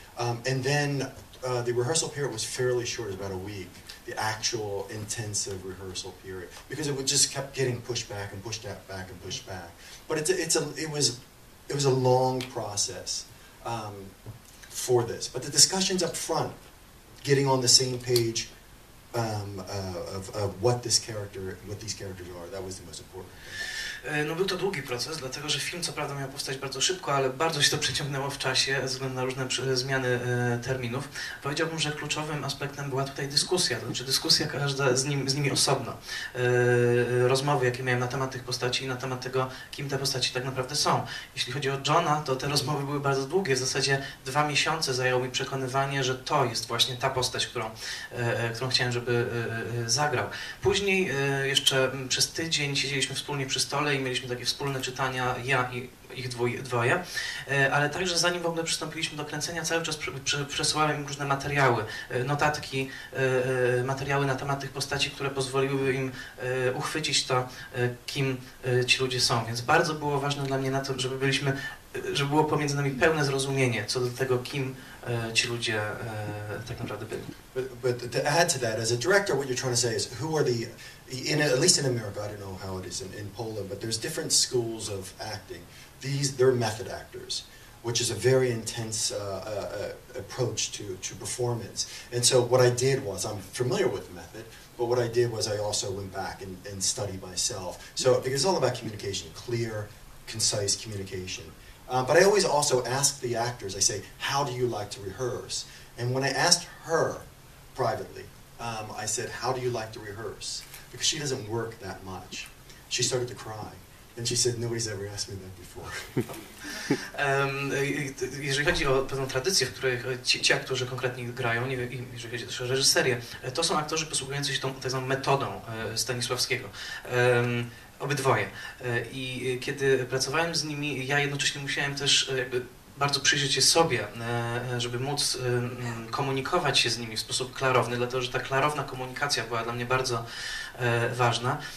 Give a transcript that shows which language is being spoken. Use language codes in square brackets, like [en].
[en] And then the rehearsal period was fairly short, it was about a week, the actual intensive rehearsal period, because it just kept getting pushed back and pushed back and pushed back. But it was a long process for this. But the discussions up front, getting on the same page of what these characters are, that was the most important thing. [pl] No był to długi proces, dlatego że film co prawda miał powstać bardzo szybko, ale bardzo się to przeciągnęło w czasie ze względu na różne zmiany terminów. Powiedziałbym, że kluczowym aspektem była tutaj dyskusja, to znaczy dyskusja każda z nimi osobno. Rozmowy, jakie miałem na temat tych postaci i na temat tego, kim te postaci tak naprawdę są. Jeśli chodzi o Johna, to te rozmowy były bardzo długie, w zasadzie 2 miesiące zajęło mi przekonywanie, że to jest właśnie ta postać, którą chciałem, żeby zagrał. Później jeszcze przez tydzień siedzieliśmy wspólnie przy stole i mieliśmy takie wspólne czytania, ja i ich dwoje, ale także zanim w ogóle przystąpiliśmy do kręcenia, cały czas przesyłałem im różne materiały, notatki, materiały na temat tych postaci, które pozwoliłyby im uchwycić to, kim ci ludzie są. Więc bardzo było ważne dla mnie na to, żeby było pomiędzy nami pełne zrozumienie co do tego, kim ci ludzie tak naprawdę byli. [en] But to add to that, as a director, what you're trying to say is, who are at least in America, I don't know how it is in Poland, but there's different schools of acting. They're method actors, which is a very intense approach to performance. And so what I did was, I'm familiar with method, but what I did was I also went back and studied myself. So, because it's all about communication, clear, concise communication. But I always also ask the actors, I say, how do you like to rehearse? And when I asked her privately, I said, how do you like to rehearse? Because she doesn't work that much. She started to cry. And she said, nobody's ever asked me that before. [pl] Jeżeli chodzi o pewną tradycję, w której ci aktorzy konkretnie grają, jeżeli chodzi też o reżyserię, to są aktorzy posługujący się tą tak zwaną metodą Stanisławskiego. Obydwoje. I kiedy pracowałem z nimi, ja jednocześnie musiałem też jakby bardzo przyjrzeć się sobie, żeby móc komunikować się z nimi w sposób klarowny, dlatego że ta klarowna komunikacja była dla mnie bardzo ważna.